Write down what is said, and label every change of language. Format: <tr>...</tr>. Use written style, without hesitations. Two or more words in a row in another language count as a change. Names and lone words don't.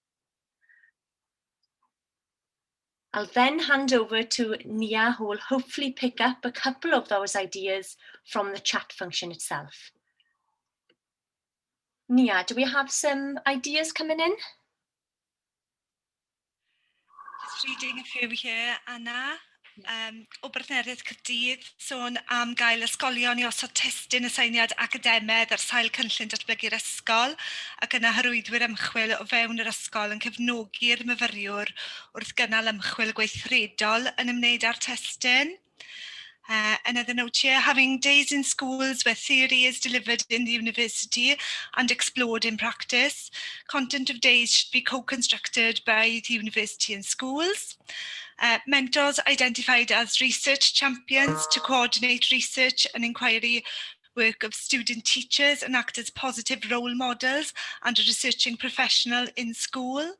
<en>I'll then hand over to Nia, who will hopefully pick up a couple of those ideas from the chat function itself. Nia, do we have some ideas coming in? Just reading a few here, Anna.</en> <cy>O Bartneriaeth Caerdydd sôn am gael ysgolion I osod testyn y syniad academaidd ar sail cynllun datblygu'r ysgol ac yna hyrwyddwyr ymchwil o fewn yr ysgol yn cefnogi'r myfyriwr wrth gynnal ymchwil gweithredol yn ymwneud â'r testyn.</cy> <en>Another note here, having days in schools where theory is delivered in the university and explored in practice. Content of days should be co-constructed by the university and schools. Mentors identified as research champions to coordinate research and inquiry work of student teachers and act as positive role models and a researching professional in school.</en>